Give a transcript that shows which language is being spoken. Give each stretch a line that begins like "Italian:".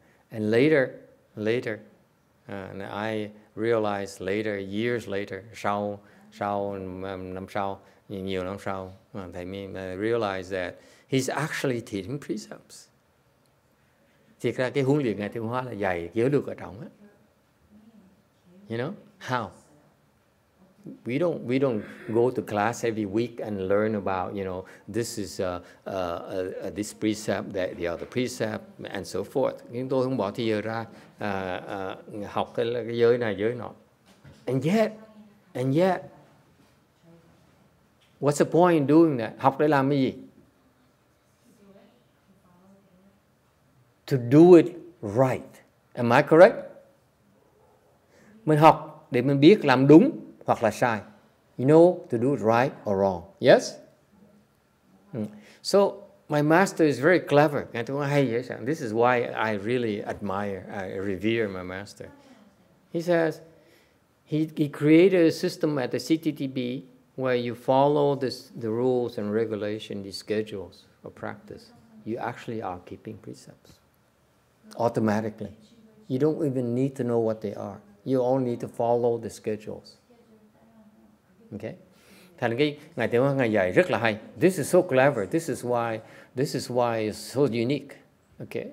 English: And later, and I realized years later,
Vietnamese: sau năm sau, nhiều năm sau, thầy mình
English: realized that he's actually teaching precepts.
Vietnamese: Thì ra cái huấn luyện Ngài Tuyên Hóa là dạy giới luật ở trong á.
English: You know how? We don't go to class every week and learn about, this is this precept, that the other precept, and so forth.
Vietnamese: Nhưng tôi không bỏ thời giờ ra học cái giới này giới nọ.
English: And yet, what's the point in doing that?
Vietnamese: Học để làm cái gì?
English: To do it right. Am I correct?
Vietnamese: Mình học để mình biết làm đúng hoặc là sai.
English: You know, to do it right or wrong. Yes? So, my master is very clever. This is why I really admire, I revere my master. He says, he created a system at the CTTB where you follow the rules and regulations, the schedules of practice. You actually are keeping precepts. Automatically. You don't even need to know what they are. You only need to follow the schedules. Okay?
Vietnamese: Thành cái Ngài Tuyên Hóa Ngài dạy rất là hay.
English: This is so clever. This is why it's so unique. Okay?